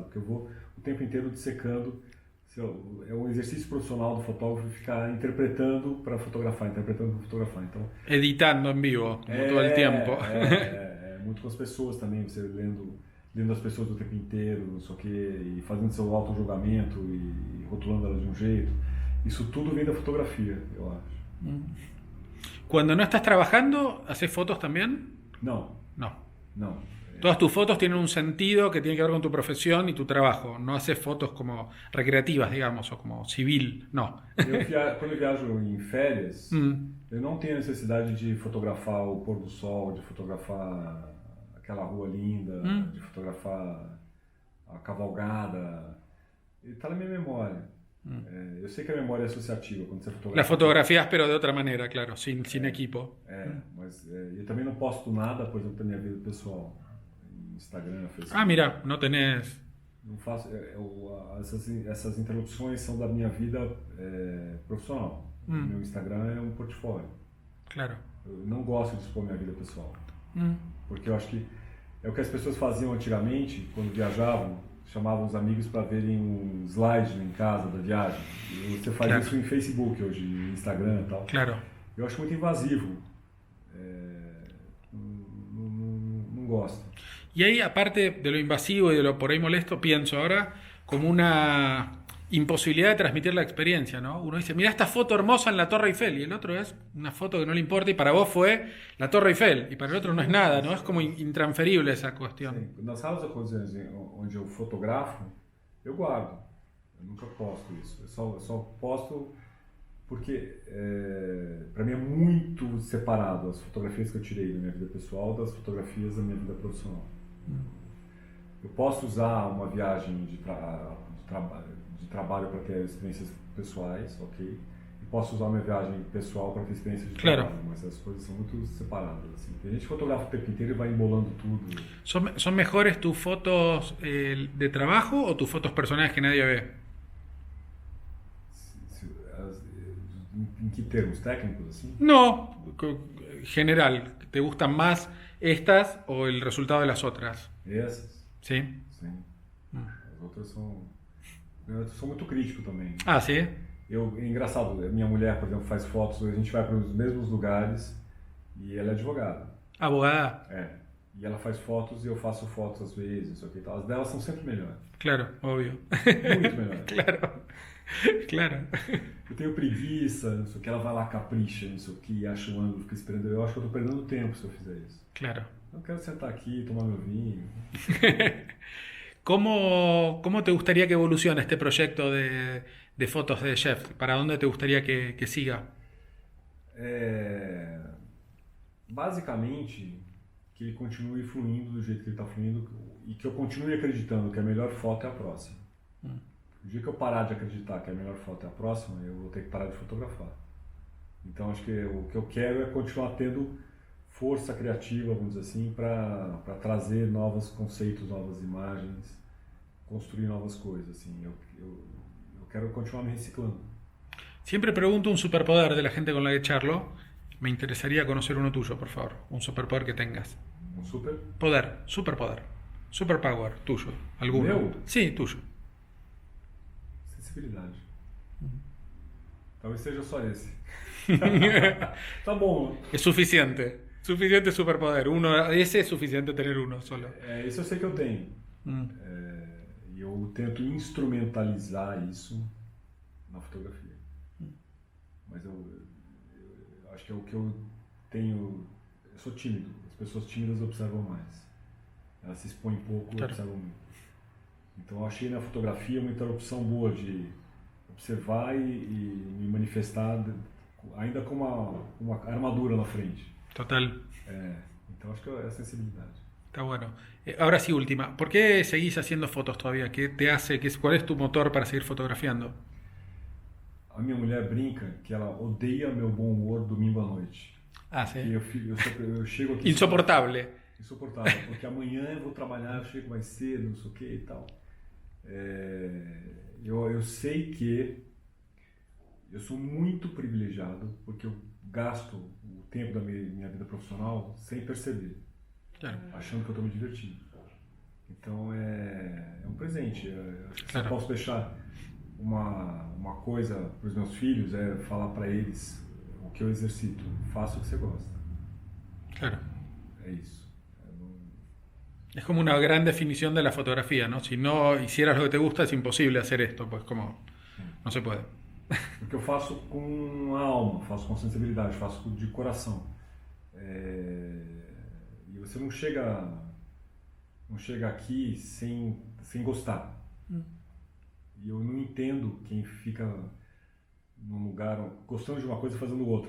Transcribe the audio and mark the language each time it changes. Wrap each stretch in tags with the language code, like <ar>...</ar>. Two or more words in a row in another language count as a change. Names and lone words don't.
<pt>Porque eu vou o tempo inteiro dissecando. É um exercício profissional do fotógrafo ficar interpretando para fotografar, Então, editando em vivo, todo o tempo. Muito com as pessoas também, você lendo as pessoas do tempo inteiro, não sei o quê, e fazendo seu auto-julgamento e rotulando elas de um jeito. Isso tudo vem da fotografia, eu acho.</pt> <es>Cuando no estás trabajando, ¿haces fotos también? No. Todas tus fotos tienen un sentido que tiene que ver con tu profesión y tu trabajo. No haces fotos como recreativas, digamos, o como civil, no.</es> <pt>Quando eu viajo em férias, eu não tenho necessidade de fotografar o pôr do sol, de fotografar aquela rua linda, de fotografar a cavalgada. Ele está na minha memória. Eu sei que a memória é associativa quando você fotografa.</pt> <es>La fotografías, pero de otra manera, claro, sin equipo.</es> <pt>Mas eu também não posto nada, por exemplo, da minha vida pessoal. Instagram, Facebook.</pt> <es>Ah, mira, não tenés...</es> <pt>Não faço... essas interrupções são da minha vida profissional. Meu Instagram é um portfólio.</pt> <es>Claro.</es> <pt>Eu não gosto de expor minha vida pessoal. Porque eu acho que é o que as pessoas faziam antigamente, quando viajavam, chamavam os amigos para verem um slide em casa da viagem. E você faz isso em Facebook hoje, em Instagram e tal.</pt> <es>Claro.</es> <pt>Eu acho muito invasivo. Não gosto.</pt> <es>Y ahí, aparte de lo invasivo y de lo por ahí molesto, pienso ahora como una imposibilidad de transmitir la experiencia, ¿no? Uno dice, mira esta foto hermosa en la Torre Eiffel, y el otro es una foto que no le importa, y para vos fue la Torre Eiffel, y para el otro no es nada, ¿no? Es como intransferible esa cuestión.</es> <pt>Sim. Nas raras ocasiões onde eu fotografo, eu guardo. Eu nunca posto isso. Eu só posto porque para mim é muito separado as fotografias que eu tirei da minha vida pessoal das fotografias da minha vida profissional. Eu posso usar uma viagem de trabalho para ter experiências pessoais, ok? E posso usar uma viagem pessoal para ter experiências de trabalho, mas as coisas são muito separadas. Assim. Tem gente que fotografa o tempo inteiro e vai embolando tudo.</pt> <es>¿Son mejores tus fotos de trabajo o tus fotos personales que nadie ve?</es> <pt>Em que termos técnicos, assim?</pt> <es>No, general. ¿Te gustan más estas o el resultado de las otras?</es> <pt>Essas?</pt> <es>Sí.</es> <pt>Sim. As outras são... Eu sou muito crítico também.</pt> <es>Ah, sí.</es> <pt>É engraçado, minha mulher, por exemplo, faz fotos, a gente vai para os mesmos lugares e ela é advogada.</pt> <es>Abogada.</es> <pt>E ela faz fotos e eu faço fotos às vezes, isso aqui e tal. As delas são sempre melhores.</pt> <es>Claro, obvio.</es> <pt>Muito melhores.</pt> <es>Claro. Claro.</es> <pt>Eu tenho preguiça, não sei o que, ela vai lá, capricha, não sei o que, acha um ângulo, fica esperando. Eu acho que eu estou perdendo tempo se eu fizer isso.</pt> <es>Claro.</es> <pt>Eu quero sentar aqui, tomar meu vinho.</pt> <es>¿Cómo te gustaría que evolucione este proyecto de fotos de Jeff? ¿Para dónde te gustaría que siga?</es> <pt>Basicamente, que ele continue fluindo do jeito que ele está fluindo e que eu continue acreditando que a melhor foto é a próxima. O dia que eu parar de acreditar que a melhor foto é a próxima, eu vou ter que parar de fotografar. Então, acho que o que eu quero é continuar tendo força criativa, vamos dizer assim, para trazer novos conceitos, novas imagens, construir novas coisas. Assim. Eu quero continuar me reciclando.</pt> <es>Siempre pregunto un superpoder de la gente con la que charlo. Me interesaría conocer uno tuyo, por favor. Un superpoder que tengas. Un super? Poder, superpoder. Superpower, tuyo. ¿Alguno?</es> <pt>¿Meu?</pt> <es>Sí, tuyo.</es> <pt>Sensibilidade. Talvez seja só esse. Tá bom.</pt> <es>Es suficiente. Suficiente superpoder. Ese es suficiente tener uno solo.</es> <pt>Isso eu sei que eu tenho. E eu tento instrumentalizar isso na fotografia. Mas eu acho que é o que eu tenho... Eu sou tímido. As pessoas tímidas observam mais. Elas se expõem pouco e observam muito. Então eu achei na fotografia uma interrupção boa de observar e me manifestar ainda com uma armadura na frente.</pt> <es>Total.</es> <pt>Então acho que é a sensibilidade.</pt> <es>Está bueno. Ahora sí, última. ¿Por qué seguís haciendo fotos todavía? ¿Qué te hace? ¿Cuál es tu motor para seguir fotografiando?</es> <pt>A minha mulher brinca que ela odeia meu bom humor domingo à noite. Ah, sim. Eu chego aqui... Insoportável. Insuportável, porque amanhã eu vou trabalhar, eu chego mais cedo, não sei o que e tal. Eu sei que eu sou muito privilegiado porque eu gasto o tempo da minha vida profissional sem perceber, achando que eu estou me divertindo. Então é um presente. Se eu posso deixar uma coisa para os meus filhos, é falar para eles o que eu exercito. Faça o que você gosta.</pt> <es>Claro.</es> <pt>É isso.</pt> <es>Es como una gran definición de la fotografía, ¿no? Si no hicieras lo que te gusta, es imposible hacer esto, pues como no se puede.</es> <pt>Porque eu faço com a alma, faço com sensibilidade, faço de coração. E você não chega aqui sem gostar. E eu não entendo quem fica num lugar gostando de uma coisa e fazendo outra.</pt>